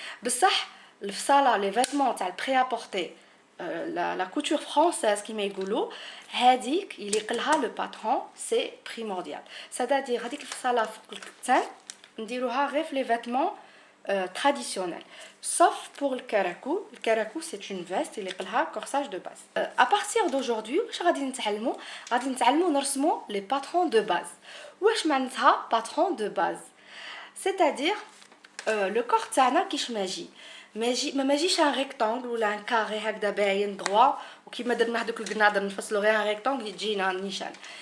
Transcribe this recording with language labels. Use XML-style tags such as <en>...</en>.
<ar>بصح الفصاله لي فيتمون تاع البري ابورتي</ar> <fr>la couture française</fr> <ar>كيما يقولوا، هذيك يليق لها لو باترون سي بريمورديال.</ar> <fr>c'est-à-dire</fr> <ar>هذيك الفصاله فوق الكتان نديروها غير في لي فيتمون</ar> <fr>traditionnels sauf pour le caraco. Le caraco c'est une veste</fr> <ar>يليق لها</ar> <fr>corsage de base. à partir d'aujourd'hui</fr> <ar>واش غادي نتعلموا نرسموا لي باترون دو باز. واش معناتها باترون دو باز؟</ar> <fr>c'est-à-dire</fr> <ar>لو كور تاعنا كيش ماجيش ان ريكتانغل ولا ان كاري هكذا باين دروا، وكيما درنا هذوك القنادر نفصلوا غير ان ريكتانغل يجينا نيشان.</ar>